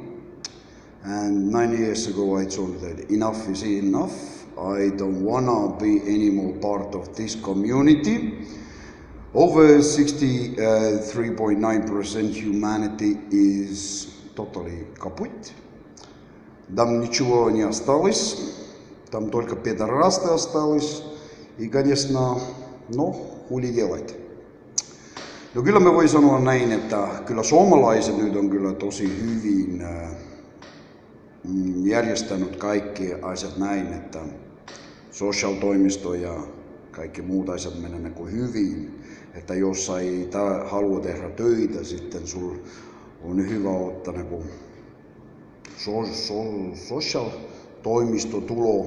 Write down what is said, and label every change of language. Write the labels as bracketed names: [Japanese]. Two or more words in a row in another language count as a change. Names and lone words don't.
[English] And 9 years ago I told that enough is enough. I don't wanna be any more part of this community. Over 63.9% humanity is totally kaput. [Russian] Там ничего не осталось, там только пидорасты осталось. И, конечно, huuli делать. [Finnish] No kyllä me voi sanoa näin, että kyllä suomalaiset nyt on kyllä tosi hyvin järjestänyt kaikki asiat näin, että sosiaalitoimisto ja kaikki muut asiat menee niin kuin hyvin. Että jos ei halua tehdä töitä, sitten sul on hyvä ottaa niin kuin sosiaalitoimistotulo.